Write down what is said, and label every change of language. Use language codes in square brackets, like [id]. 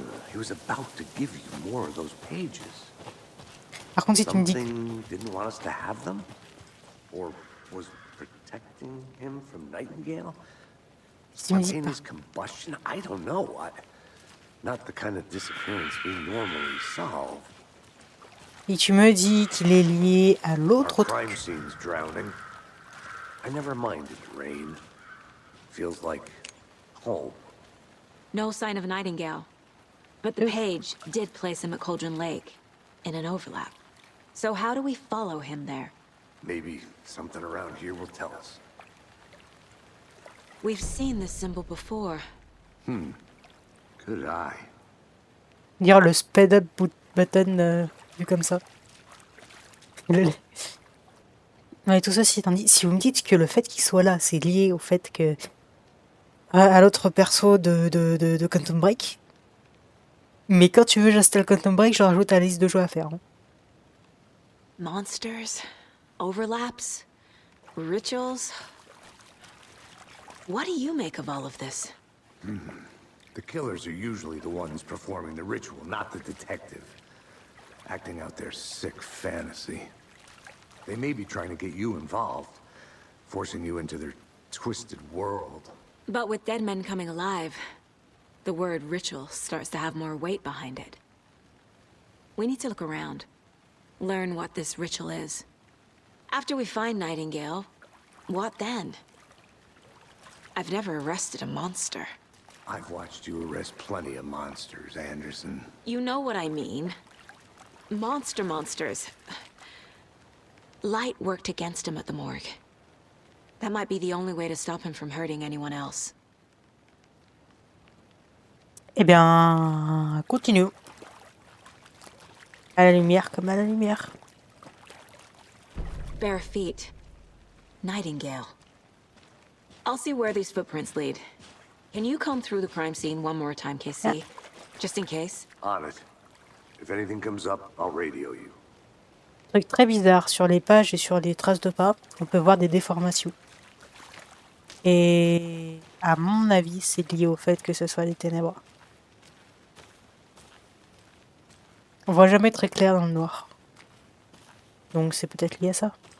[en] He was about to give you more of those pages. [fr] Par contre, si tu me dis... [en] Something didn't want us to have them? Or was protecting him from Nightingale? Spontaneous combustion? I don't know. Not the kind of disappearance we normally solve. [fr] Et tu me dis qu'il est lié à l'autre [en] Crime [fr] truc. [en] scene's drowning. I never minded rain. Feels like home. No sign of Nightingale. But the page did place him at Cauldron Lake, in an overlap. So how do we follow him there? Maybe something around here will tell us. We've seen this symbol before. Good eye. [fr] Dire le [en] speed up button [fr] vu comme ça. Ouais, tout ça, si vous me dites que le fait qu'il soit là, c'est lié au fait que à l'autre perso de Quantum Break. Mais quand tu veux j'installe Quantum Break, je rajoute à la liste de jeux à faire. Hein. [en] Monsters, overlaps, rituals. What do you make of all of this? The killers are usually the ones performing the ritual, not the detective. Acting out their sick fantasy. They may be trying to get you involved, forcing you into their twisted world. But with dead men coming alive, the word ritual starts to have more weight behind it. We need to look around, learn what this ritual is. After we find Nightingale, what then? I've never arrested a monster. I've watched you arrest plenty of monsters, Anderson. You know what I mean. Monsters. Light worked against him at the morgue. That might be the only way to stop him from hurting anyone else. [fr] Eh bien, continue. À la lumière comme à la lumière. [en] bare feet. Nightingale. I'll see where these footprints lead. Can you comb through the crime scene one more time, KC? Just in case? On it. If anything comes up, I'll radio you. [fr] Truc très bizarre, sur les pages et sur les traces de pas, on peut voir des déformations. Et à mon avis, c'est lié au fait que ce soit des ténèbres. On voit jamais très clair dans le noir. Donc c'est peut-être lié à ça.